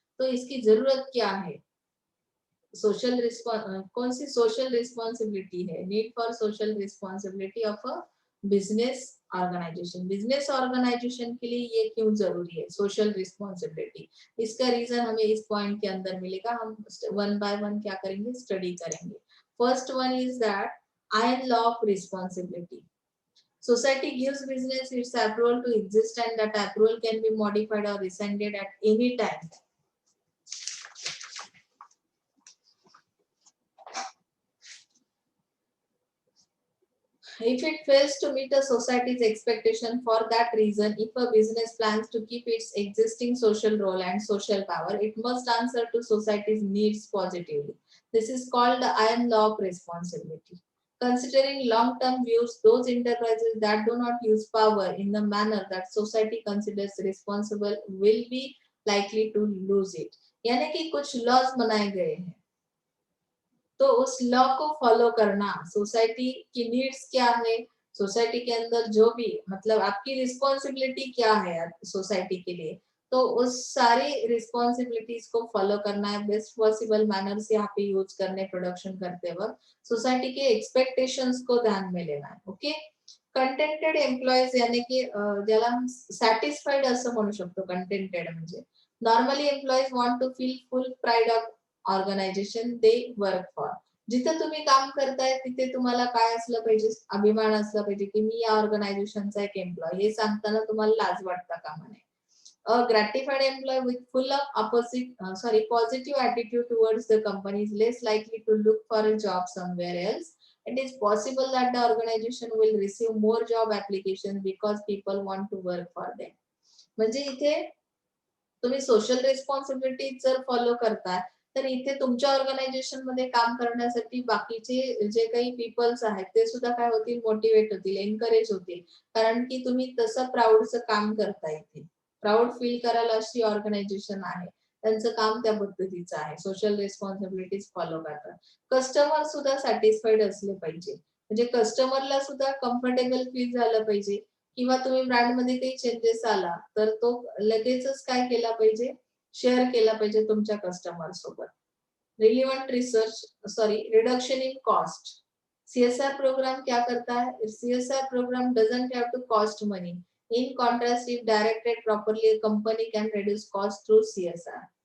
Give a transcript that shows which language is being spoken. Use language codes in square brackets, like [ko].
[hi] तो इसकी जरूरत क्या है, सोशल कौन सी सोशल रिस्पॉन्सिबिलिटी है, [en] Need for social responsibility of a business organisation. [hi] Business organisation के लिए ये क्यों जरूरी है सोशल रिस्पॉन्सिबिलिटी, इसका रीजन हमें इस पॉइंट के अंदर मिलेगा। हम वन बाय वन क्या करेंगे, स्टडी करेंगे। [en] First one is that iron law of responsibility. Society gives business its approval to exist, and that approval can be modified or rescinded at any time. If it fails to meet a society's expectation for that reason, if a business plans to keep its existing social role and social power, it must answer to society's needs positively. This is called the iron law of responsibility. Considering long-term views, those enterprises that do not use power in the manner that society considers responsible will be likely to lose it. [hi] यानी कि कुछ laws बनाए गए हैं, तो उस law को follow करना, सोसाइटी की नीड्स क्या है, सोसाइटी के अंदर जो भी मतलब आपकी रिस्पॉन्सिबिलिटी क्या है सोसाइटी के लिए, तो उस सारी रिस्पॉन्सिबिलिटीज को फॉलो करना है, बेस्ट पॉसिबल मैनर से यहाँ पे यूज करने प्रोडक्शन करते वक्त, सोसाइटी के एक्सपेक्टेशंस को ध्यान में लेना है। [mr] ओके, कंटेंटेड एम्प्लॉईज यानी की ज्याला हम सॅटिस्फाईड असं म्हणू शकतो। [en] contented [mr] म्हणजे [en] Normally employees want to feel full pride of organisation they work for. [mr] जिथे तुम्ही काम करताय तिथे तुम्हाला काय असलं पाहिजे, अभिमान असला पाहिजे की मी या ऑर्गनायझेशनचा एक एम्प्लॉय, हे सांगताना तुम्हाला लाज वाटता कामा नये। [en] A gratified employee with full of positive attitude towards the company is less likely to look for a job somewhere else. It is possible that the organization will receive more job applications because people want to work for them. [mr] म्हणजे इथे तुम्ही social responsibility जर follow करताय तर इथे तुमच्या organisation मध्ये काम करण्यासाठी बाकीचे जे काही पीपल्स आहेत ते सुद्धा काय होतील, मोटिवेट होतील, एनकरेज होतील, कारण की तुम्ही तसं प्राऊडचं काम करताय, इथे प्राऊड फील करायला अशी ऑर्गनायझेशन आहे। त्यांचं काम त्या पद्धतीचं आहे, सोशल रिस्पॉन्सिबिलिटीज फॉलो करतात. कस्टमर सुद्धा सॅटिस्फाईड असले पाहिजे, म्हणजे कस्टमरला सुद्धा कम्फर्टेबल फील झालं पाहिजे, किंवा तुम्ही ब्रँडमध्ये काही चेंजेस आला तर तो लगेचच काय केला पाहिजे, शेअर केला पाहिजे तुमच्या कस्टमर सोबत. [en] Relevant research sorry reduction in cost. [hi] CSR programme क्या करता है, [en] CSR programme doesn't have to cost money. In contrast, if directed properly, a company can reduce cost through CSR.